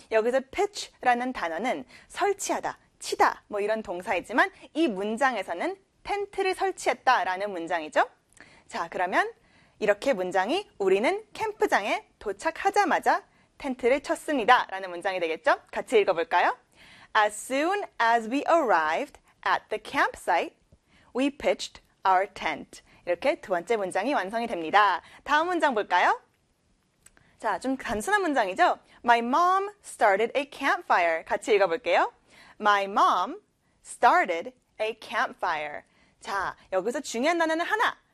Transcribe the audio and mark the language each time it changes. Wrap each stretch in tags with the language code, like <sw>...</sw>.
<ko>여기서 pitch라는 단어는 설치하다, 치다 뭐 이런 동사이지만 이 문장에서는 텐트를 설치했다라는 문장이죠. 자, 그러면 이렇게 문장이 우리는 캠프장에 도착하자마자 텐트를 쳤습니다라는 문장이 되겠죠? 같이 읽어볼까요?</ko> <en>As soon as we arrived at the campsite, we pitched our tent.</en> <ko>이렇게 두 번째 문장이 완성이 됩니다. 다음 문장 볼까요? 자, 좀 단순한 문장이죠?</ko> <en>My mom started a campfire.</en> <ko>같이 읽어볼게요.</ko> <en>My mom started a campfire.</en> <ko>자, 여기서 중요한 단어는 하나.</ko>